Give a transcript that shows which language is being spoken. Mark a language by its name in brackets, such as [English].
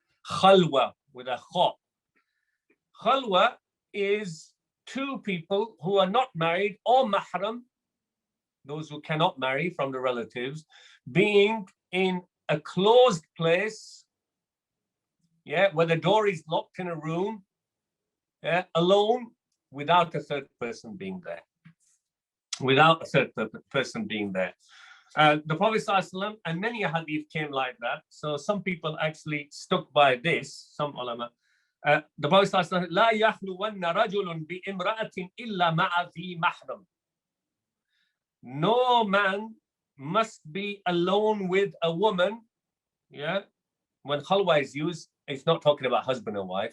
[English] Khalwa with a kha. Khalwa is two people who are not married or mahram, those who cannot marry from the relatives, being in a closed place, where the door is locked in a room, alone, without a third person being there. Without a third person being there. The Prophet ﷺ, and many hadith came like that. So some people actually stuck by this, some ulama. The Prophet ﷺ, [Arabic] لا يخلون رجل بامرأة إلا مع ذي محرم. [English] No man must be alone with a woman. Yeah, when khalwa is used, it's not talking about husband and wife.